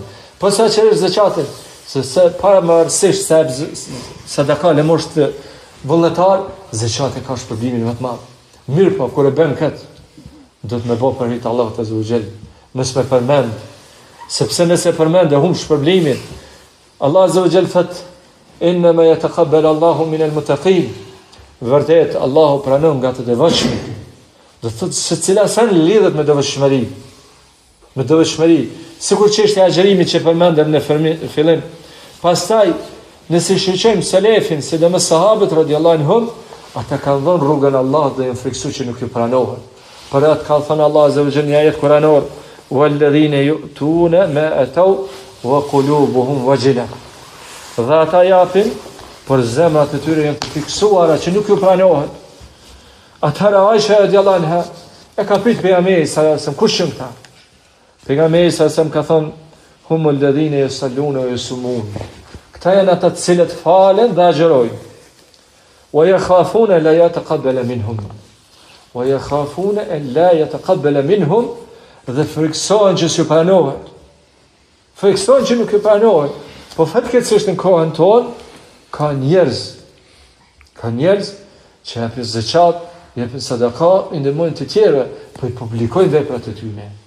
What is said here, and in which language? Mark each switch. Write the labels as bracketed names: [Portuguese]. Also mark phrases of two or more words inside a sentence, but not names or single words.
[Albanian] Posaçërisht zakatin, se para më rësisht se sadaka lëmosh të vullnetar, zakati ka shpërblimin më të madh. Mirë po, kur e bën këtë, do të më bëj për hir të Allahut [Arabic] عز وجل, [Albanian] mos më përmend, sepse nëse përmend e humb shpërblimin. Allah [Arabic] عز وجل [Albanian] thot: [Arabic] "إنما يتقبل الله من المتقين." [Albanian] Vërtet Allahu pranon nga të devotshmit. Do thotë se cila sen lidhet me devotshmëri. Me devotshmëri, sikur çështja e agjerimit që përmendëm në fillim. Pastaj, nëse shiqojmë selefin, sidomos sahabët [Arabic] رضي الله عنهم, [Albanian] ata kanë dhënë rrugën e Allahut dhe janë friksuar që nuk i pranohet. Për atë ka thënë Allah [Arabic] عز وجل [Albanian] në ajet kuranor: [Arabic] "والذين يؤتون ما آتوا وقلوبهم وجلة." [Albanian] Dhe ata japin, por zemrat e tyre janë të fiksuara që nuk ju pranohet. Atëra Aisha [Arabic] رضي الله عنها [Albanian] e ka pyet pejgamberin [Arabic] صلى الله عليه وسلم, [Albanian] kush janë këta? Pejgamberi [Arabic] صلى الله عليه وسلم [Albanian] ka thënë: [Arabic] "هم الذين يصلون ويصومون." [Albanian] Këta janë ata të cilët falen dhe agjerojnë. [Arabic] ويخافون لا يتقبل منهم. ويخافون أن لا يتقبل منهم, [Albanian] dhe friksohen që s'ju pranohet. Friksohen që nuk ju pranohet. Po fatkeqësisht në kohën tonë ka njerëz që japin zakat, japin sadaka, ndihmojnë të tjerë, po i publikojnë veprat e tyre.